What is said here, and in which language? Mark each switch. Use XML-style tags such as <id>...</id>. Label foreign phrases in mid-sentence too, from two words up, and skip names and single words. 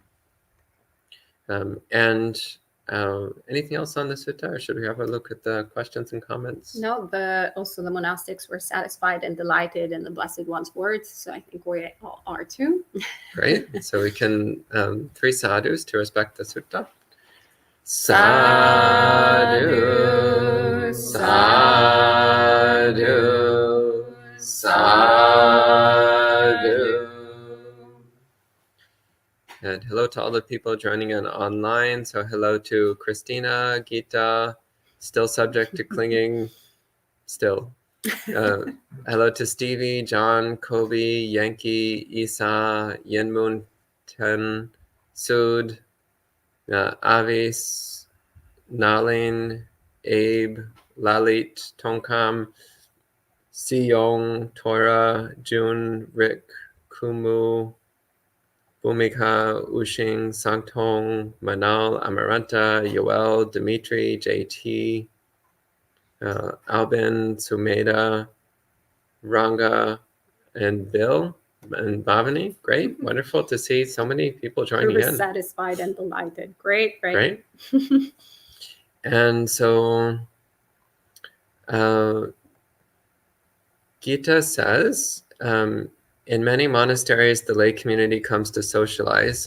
<en>And anything else on the sutta, or should we have a look at the questions and comments? No, also the monastics were satisfied and delighted in the Blessed One's words, so I think we all are too. Great. So we can 3 sadhus to respect the sutta. Sadhu,</en> <pi>sadhu, sadhu.</pi> <en>And hello to all the people joining in online. So hello to Christina, Gita, still subject to clinging, still. Hello to Stevie, John, Kobe, Yankee, Isa, Yenmoon, Ten, Sud, Avis, Nalin, Abe, Lalit, Tonkam, Siyong, Tora, June, Rick, Kumu, Bhumika, Ushing, Sangtong, Manal, Amaranta, Yoel, Dimitri, JT, Albin, Sumeda, Ranga, and Bill, and Bhavani. Great, wonderful to see so many people joining We're in. satisfied and delighted. Great. Right? And so Gita says, in many monasteries, the lay community comes to socialize.</en>